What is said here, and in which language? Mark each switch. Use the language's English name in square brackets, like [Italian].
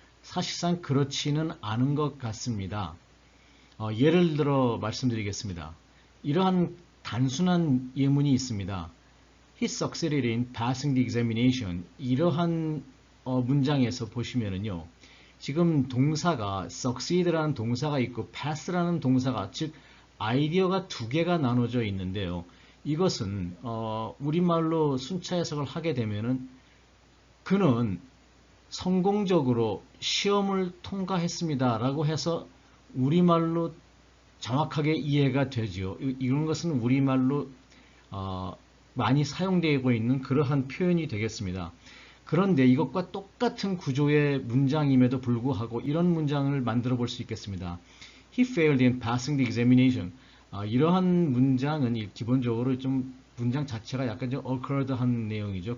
[Korean] 사실상 그렇지는 않은 것 같습니다. 예를 들어 말씀드리겠습니다. 이러한 단순한 예문이 있습니다. [English] He succeeded in passing the examination. [Korean] 이러한 문장에서 보시면은요. 지금 동사가 succeed라는 동사가 있고 pass라는 동사가 즉 아이디어가 두 개가 나눠져 있는데요. 이것은 우리말로 순차 해석을 하게 되면은 그는 성공적으로 시험을 통과했습니다 라고 해서 우리말로 정확하게 이해가 되죠. 이런 것은 우리말로 많이 사용되고 있는 그러한 표현이 되겠습니다. 그런데 이것과 똑같은 구조의 문장임에도 불구하고 이런 문장을 만들어 볼 수 있겠습니다. [English] He failed in passing the examination. [Korean] 이러한 문장은 기본적으로 좀 문장 자체가 약간 좀 awkward한 내용이죠.